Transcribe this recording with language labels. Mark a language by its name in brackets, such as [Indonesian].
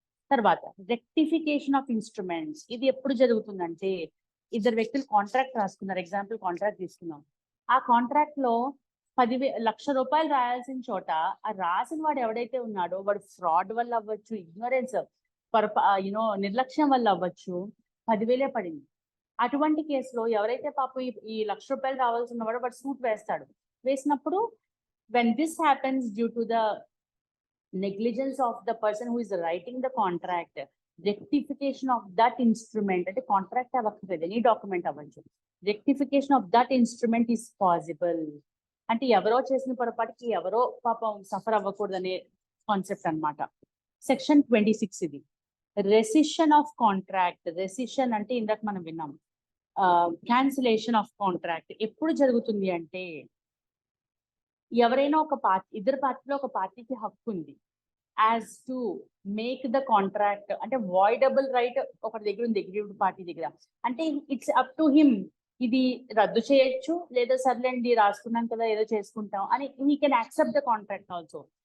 [Telugu] తర్వాత rectification of instruments. ఇది ఎప్పుడు జరుగుతుందంటే, ఇద్దరు వ్యక్తులు కాంట్రాక్ట్ రాసుకున్నారు, ఎగ్జాంపుల్ కాంట్రాక్ట్ తీసుకున్నాం, ఆ కాంట్రాక్ట్ లో 10,00,000 రూపాయలు రాయాల్సిన చోట ఆ రాసిన వాడు ఎవడైతే ఉన్నాడో వాడు ఫ్రాడ్ వల్ల అవ్వచ్చు, ఇగ్నోరెన్స్ నిర్లక్ష్యం వల్ల అవ్వచ్చు, 10,000 పడింది. అటువంటి కేసులో ఎవరైతే పాపం ఈ 1,00,000 రూపాయలు రావాల్సిన వాడు సూట్ వేస్తాడు. [English] వేసినప్పుడు when this happens due to the negligence of the person who is writing the contract, rectification of that instrument, [Telugu] అంటే కాంట్రాక్ట్ అవ్వకపోతే ఎనీ డాక్యుమెంట్ అవ్వచ్చు, [English] rectification of that instrument is possible. [Telugu] అంటే ఎవరో చేసిన పొరపాటుకి ఎవరో పాపం సఫర్ అవ్వకూడదనే కాన్సెప్ట్ అన్నమాట. సెక్షన్ 26 ఇది. Recession of contract. రెసిషన్ అంటే ఇందాక మనం విన్నాం, క్యాన్సిలేషన్ ఆఫ్ కాంట్రాక్ట్ ఎప్పుడు జరుగుతుంది అంటే, ఎవరైనా ఇద్దరు పార్టీలో ఒక పార్టీకి హక్కు ఉంది as to make the contract, అంటే వాయిడబుల్ రైట్ ఒకటి దగ్గర ఉంది అగ్రీవ్డ్ పార్టీ దగ్గర, అంటే ఇట్స్ అప్ టు హిమ్, ఇది రద్దు చేయొచ్చు లేదా సర్లేండి రాసుకున్నాం కదా ఏదో చేసుకుంటాం అని, [English] He can accept the contract also.